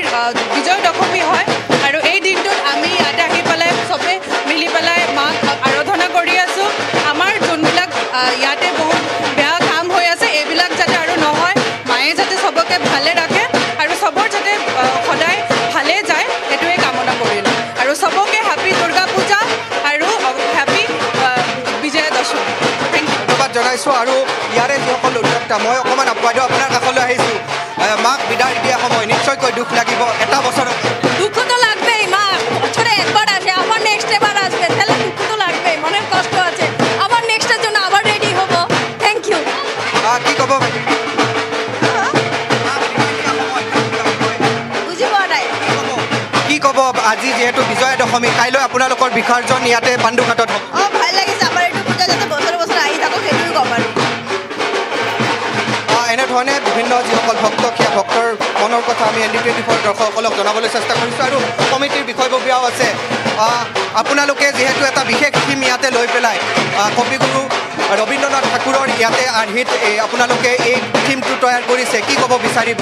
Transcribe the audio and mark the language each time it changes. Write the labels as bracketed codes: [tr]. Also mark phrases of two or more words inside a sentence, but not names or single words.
[as] বিজয়া দশমী হয় আৰু এই দিনটোত আমি ইয়াতে আহি পেলাই চবে মিলি পেলাই মাক আৰাধনা কৰি আছোঁ আমাৰ যোনবিলাক ইয়াতে বহুত বেয়া কাম হৈ আছে এইবিলাক যাতে আৰু নহয় মায়ে যাতে চবকে ভালে ৰাখে আৰু চবৰ যাতে সদায় ভালে যায় সেইটোৱে কামনা কৰিলোঁ আৰু চবকে হেপী দুৰ্গা পূজা আৰু হেপী বিজয়া দশমী [en] thank you [as] ধন্যবাদ জনাইছোঁ আৰু ইয়াৰে যিসকল উদ্যোক্তা মই অকণমান বাইদেউ আপোনাৰ কাষলৈ আহিছোঁ মাক বিদায় দিয়া সময় নিশ্চয়কৈ দুখ লাগিব এটা বছৰত [bn] দুঃখ তো লাগবেই মা বছরে একবার আসে আবার নেক্সট এবার আসবে তাহলে দুঃখ তো লাগবেই মনের কষ্ট আছে আবার নেক্সটের জন্য আবার রেডি হব [en] thank you [as] কি ক'ব বুঝি পোৱা নাই কি ক'ব আজি যিহেতু বিজয়া দশমী কাইলৈ আপোনালোকৰ বিসৰ্জন ইয়াতে পাণ্ডুঘাটত হ'ব ভাল লাগিছে আমাৰ এইটো পূজা যাতে বছৰে বছৰে আহি থাকক সেইটোৱে ক'ম আৰু এনেধৰণে বিভিন্ন যিসকল ভক্ত সেয়া ভক্তৰ মনৰ কথা আমি ND24 দৰ্শকসকলক জনাবলৈ চেষ্টা কৰিছোঁ আৰু কমিটিৰ বিষয়ববীয়াও আছে আপোনালোকে যিহেতু এটা বিশেষ থিম ইয়াতে লৈ পেলাই কবিগুৰু ৰবীন্দ্ৰনাথ ঠাকুৰৰ ইয়াতে আৰ্হিত আপোনালোকে এই থিমটো তৈয়াৰ কৰিছে কি ক'ব বিচাৰিব